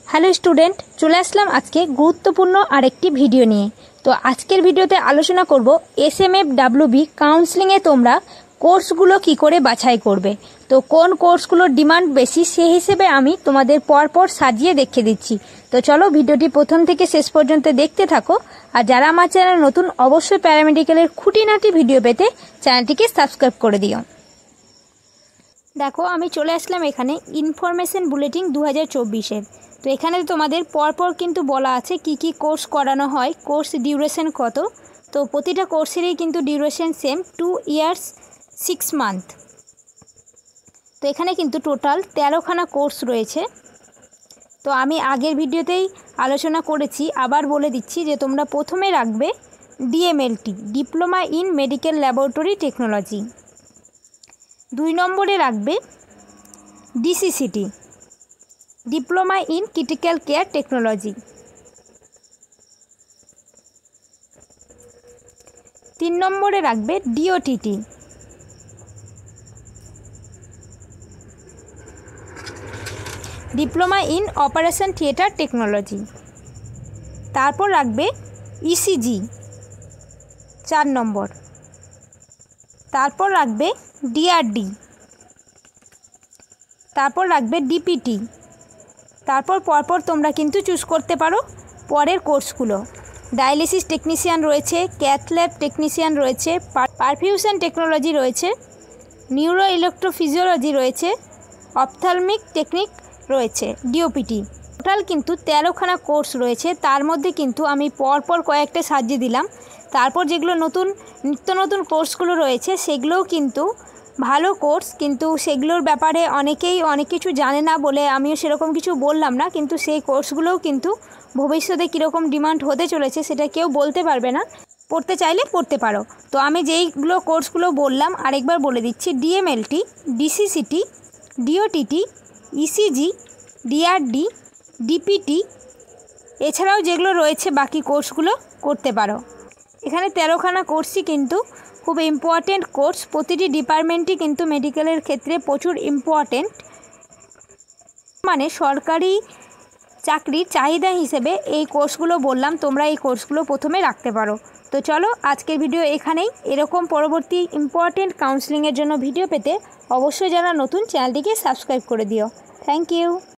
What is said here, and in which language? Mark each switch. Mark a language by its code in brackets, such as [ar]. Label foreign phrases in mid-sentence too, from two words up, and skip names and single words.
[en] Hello student [bn] চলে আসলাম আজকে গুরুত্বপূর্ণ আরেকটি ভিডিও নিয়ে। তো আজকের ভিডিওতে আলোচনা করব SMFWB কাউন্সেলিংয়ে তোমরা কোর্সগুলো কী করে বাছাই করবে। তো কোন কোর্সগুলোর ডিমান্ড বেশি সেই হিসেবে আমি তোমাদের পরপর সাজিয়ে দেখিয়ে দিচ্ছি। তো চলো ভিডিওটি প্রথম থেকে শেষ পর্যন্ত দেখতে থাকো। আর যারা আমার চ্যানেলে নতুন অবশ্যই প্যারামেডিকেলের খুঁটিনাটি ভিডিও পেতে চ্যানেলটিকে সাবস্ক্রাইব করে দিও। দেখো আমি চলে আসলাম এখানে [en] information bulletin [bn] 2024 তো এখানে তোমাদের পরপর কিন্তু বলা আছে কী কোর্স করানো হয়, কোর্স ডিউরেশন কত। তো প্রতিটা কোর্সেরই কিন্তু ডিউরেশন সেম [en] 2 years 6 month. [bn] তো এখানে কিন্তু টোটাল 13খানা কোর্স রয়েছে। তো আমি আগের ভিডিওতেই আলোচনা করেছি, আবার বলে দিচ্ছি যে তোমরা প্রথমে রাখবে DMLT [en] diploma in medical laboratory technology, [bn] 2 নম্বরে রাখবে DCCT [en] diploma in critical care technology, [bn] 3 নম্বরে রাখবে DOTT [en] diploma in operation theatre technology, [bn] তারপর রাখবে ECG 4 নম্বর, তারপর রাখবে DRD, তারপর রাখবে DPT। তারপর পরপর তোমরা কিন্তু চুজ করতে পারো পরের কোর্সগুলো। [en] dialysis technician [bn] रयेछे, [en] cath lab technician [bn] रयेछे, [en] perfusion technology [bn] रयेछे, [en] neuro electrophysiology [bn] रयेछे, [en] ophthalmic technique [bn] रयेछे DOPT। টোটাল কিন্তু 13খানা কোর্স রয়েছে। তার মধ্যে কিন্তু আমি পরপর কয়েকটা সাজিয়ে দিলাম। তারপর যেগুলো নতুন নিত্য নতুন কোর্সগুলো রয়েছে সেগুলোও কিন্তু ভালো কোর্স, কিন্তু সেগুলোর ব্যাপারে অনেকেই অনেক কিছু জানে না বলে আমিও সেরকম কিছু বললাম না। কিন্তু সেই কোর্সগুলোও কিন্তু ভবিষ্যতে কীরকম ডিমান্ড হতে চলেছে সেটা কেউ বলতে পারবে না। পড়তে চাইলে পড়তে পারো। তো আমি যেইগুলো কোর্সগুলো বললাম আরেকবার বলে দিচ্ছি, DMLT, DCCT, DOTT, ECG, DRD, DPT এছাড়াও যেগুলো রয়েছে বাকি কোর্সগুলো করতে পারো। এখানে 13খানা কোর্সই কিন্তু खूब [en] important course, [bn] প্রতিটি ডিপার্টমেন্টই কিন্তু মেডিকেলের ক্ষেত্রে প্রচুর ইম্পর্টেন্ট, মানে সরকারি চাকরির চাহিদা হিসেবে এই কোর্সগুলো বললাম। তোমরা এই কোর্সগুলো প্রথমে রাখতে পারো। তো চলো আজকের ভিডিও এখানেই। এরকম পরবর্তী ইম্পর্টেন্ট কাউন্সেলিংয়ের জন্য ভিডিও পেতে অবশ্যই যারা নতুন চ্যানেলটিকে সাবস্ক্রাইব করে দিও। [en] Thank you.